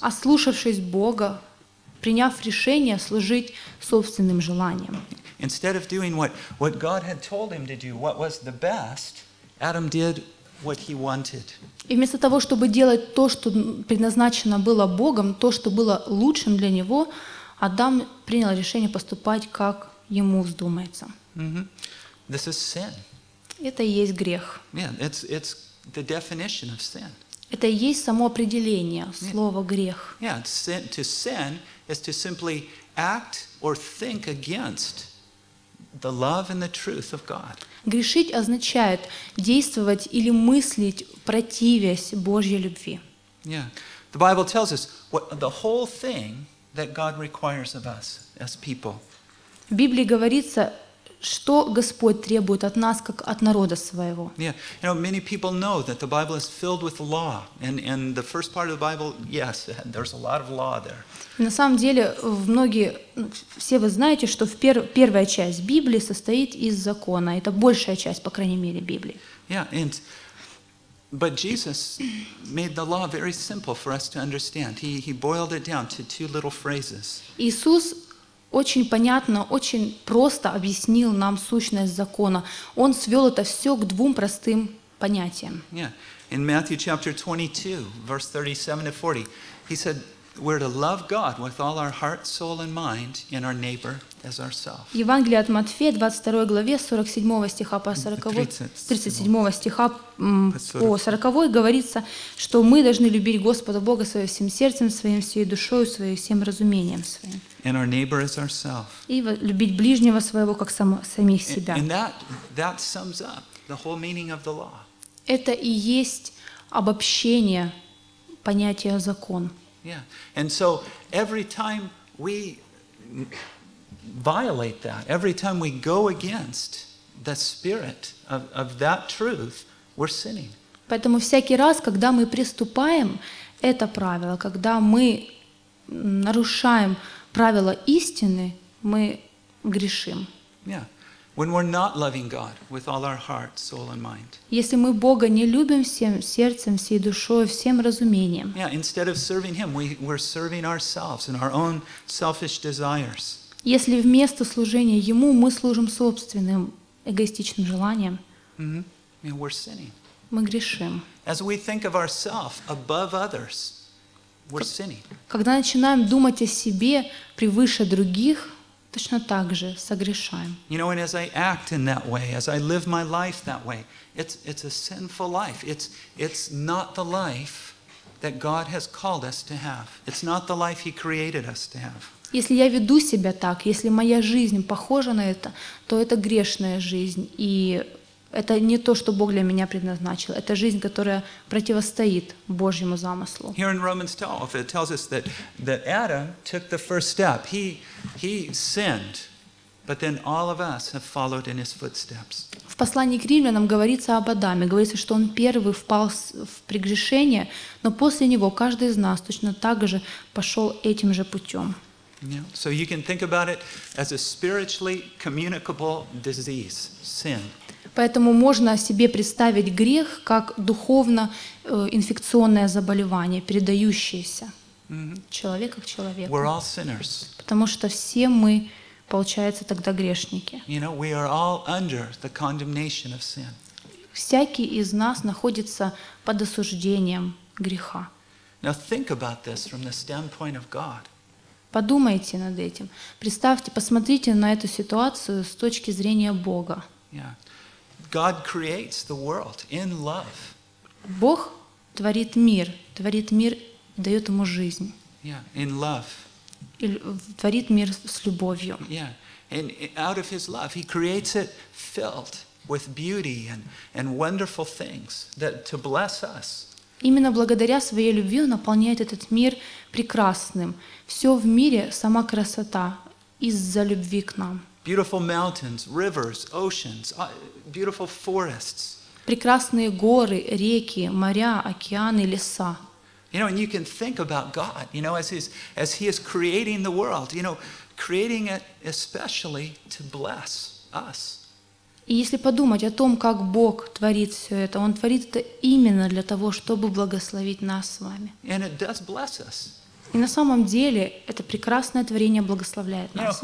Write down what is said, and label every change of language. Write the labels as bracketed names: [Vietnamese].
[Russian] Ослушавшись Бога, приняв решение служить собственным желаниям. [English] Instead of doing what God had told him to do, what was the best, Adam did what he wanted. [Russian] И вместо того, чтобы делать то, что предназначено было Богом, то, что было лучшим для него, Адам принял решение поступать, как ему вздумается. [English] Mm-hmm. This is sin. [Russian] Это и есть грех. [English] Yeah, it's the definition of sin. [Russian] Это и есть само определение слова грех. [English] Yeah, to sin is to simply act or think against The love and the truth of God. [Russian] Грешить означает действовать или мыслить противясь Божьей любви. [English] Yeah. The Bible tells us what the whole thing that God requires of us as people. [Russian] В Библии говорится, что Господь требует от нас как от народа своего. [English] Yeah. You know, many people know that the Bible is filled with law, and the first part of the Bible, yes, there's a lot of law there. [Russian] На самом деле, все вы знаете, что первая часть Библии состоит из закона. Это большая часть, по крайней мере, Библии. [English] Yeah, but Jesus made the law very simple for us to understand. He boiled it down to two little phrases. [Russian] Иисус очень понятно, очень просто объяснил нам сущность закона. Он свел это все к двум простым понятиям. [English] Yeah, in Matthew chapter 22, verse 37-40, he said, we're to love God with all our heart, soul, and mind, and our neighbor as ourselves. [Russian] Евангелие от Матфея, 22 главе, 47 стиха по 40, 37 стиха по 40 говорится, что мы должны любить Господа Бога своим всем сердцем, своим всей душою, своим всем разумением своим. [English] And our neighbor as ourselves. [Russian] И любить ближнего своего как самих себя. [English] And that sums up the whole meaning of the law. [Russian] Это и есть обобщение понятия закон. [English] Yeah, and so every time we violate that, every time we go against the spirit of that truth, we're sinning. [Russian] Поэтому всякий раз, когда мы приступаем это правило, когда мы нарушаем правило истины, мы грешим. [English] Yeah, when we're not loving God with all our heart, soul, and mind. [Russian] Если мы Бога не любим всем сердцем, всей душой, всем разумением. [English] Yeah, instead of serving Him, we're serving ourselves and our own selfish desires. [Russian] Если вместо служения Ему мы служим собственным эгоистичным желаниям. [English] Mm-hmm. Yeah, we're sinning. [Russian] Мы грешим. [English] As we think of ourselves above others, we're sinning. [Russian] Когда начинаем думать о себе превыше других, точно так же согрешаем. [English] You know, and as I act in that way, as I live my life that way, it's a sinful life. It's not the life that God has called us to have. It's not the life He created us to have. [Russian] Если я веду себя так, если моя жизнь похожа на это, то это грешная жизнь, и это не то, что Бог для меня предназначил. Это жизнь, которая противостоит Божьему замыслу. [English] Here in Romans 12, it tells us that Adam took the first step. He sinned, but then all of us have followed in his footsteps. [Russian] В послании к Римлянам говорится об Адаме. Говорится, что он первый впал в прегрешение, но после него каждый из нас точно так же пошел этим же путем. [English] Yeah. So you can think about it as a spiritually communicable disease, sin. [Russian] Поэтому можно себе представить грех как духовно инфекционное заболевание, передающееся человека к человеку. [English] We're all sinners. [Russian] Потому что все мы, получается, тогда грешники. [English] You know, we are all under the condemnation of sin. [Russian] Всякий из нас находится под осуждением греха. [English] Now think about this from the standpoint of God. [Russian] Подумайте над этим. Представьте, посмотрите на эту ситуацию с точки зрения Бога. [English] Yeah. God creates the world in love. [Russian] Бог творит мир и дает ему жизнь. [English] Yeah, in love. [Russian] И творит мир с любовью. [English] Yeah, and out of His love, He creates it filled with beauty and wonderful things that to bless us. [Russian] Именно благодаря своей любви наполняет этот мир прекрасным. Все в мире сама красота из-за любви к нам. [English] Beautiful mountains, rivers, oceans. Beautiful forests. [Russian] Прекрасные горы, реки, моря, океаны, леса. [English] You know, and you can think about God, you know, as he is creating the world, you know, creating it especially to bless us. [Russian] И если подумать о том, как Бог творит все это, Он творит это именно для того, чтобы благословить нас с вами. [English] And it does bless us. [Russian] И на самом деле это прекрасное творение благословляет нас.